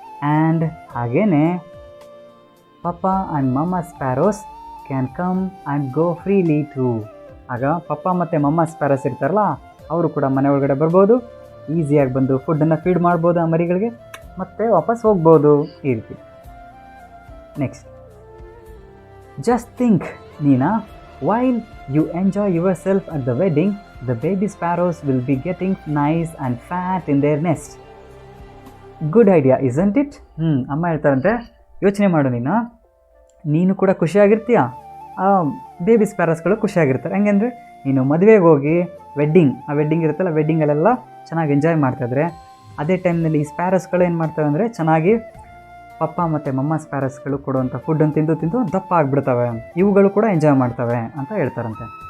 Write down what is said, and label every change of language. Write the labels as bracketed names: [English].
[English] And ಹಾಗೇ papa and mama sparrows can come and go freely too. [Kannada] ಆಗ ಪಪ್ಪ ಮತ್ತು ಮಮ್ಮ ಸ್ಪ್ಯಾರೋಸ್ ಇರ್ತಾರಲ್ಲ, ಅವರು ಕೂಡ ಮನೆ ಒಳಗಡೆ ಬರ್ಬೋದು, ಈಸಿಯಾಗಿ ಬಂದು ಫುಡ್ಡನ್ನು ಫೀಡ್ ಮಾಡ್ಬೋದು ಆ ಮರಿಗಳಿಗೆ, ಮತ್ತು ವಾಪಸ್ ಹೋಗ್ಬೋದು ಈ ರೀತಿ. [English] Next, just think ನೀನಾ, while you enjoy yourself at the wedding, the baby sparrows will be getting nice and fat in their nest. Good idea, isn't it? [Kannada] ಅಮ್ಮ ಹೇಳ್ತಾರಂತೆ, ಯೋಚನೆ ಮಾಡು ನೀನು ಕೂಡ ಖುಷಿಯಾಗಿರ್ತೀಯ, ಬೇಬಿ ಸ್ಪ್ಯಾರೋಸ್ಗಳು ಖುಷಿಯಾಗಿರ್ತಾರೆ. ಹೆಂಗಂದರೆ ನೀನು ಮದುವೆಗೆ ಹೋಗಿ ವೆಡ್ಡಿಂಗ್ ಇರುತ್ತಲ್ಲ, ವೆಡ್ಡಿಂಗಲ್ಲೆಲ್ಲ ಚೆನ್ನಾಗಿ ಎಂಜಾಯ್ ಮಾಡ್ತಾಯಿದ್ರೆ, ಅದೇ ಟೈಮ್ನಲ್ಲಿ ಈ ಸ್ಪ್ಯಾರೋಸ್ಗಳು ಏನು ಮಾಡ್ತವೆ ಅಂದರೆ ಚೆನ್ನಾಗಿ ಪಪ್ಪ ಮತ್ತು ಮಮ್ಮ ಸ್ಪ್ಯಾರೋಸ್ಗಳು ಕೊಡುವಂಥ ಫುಡ್ಡನ್ನು ತಿಂದು ದಪ್ಪ ಆಗಿಬಿಡ್ತವೆ, ಇವುಗಳು ಕೂಡ ಎಂಜಾಯ್ ಮಾಡ್ತವೆ ಅಂತ ಹೇಳ್ತಾರಂತೆ.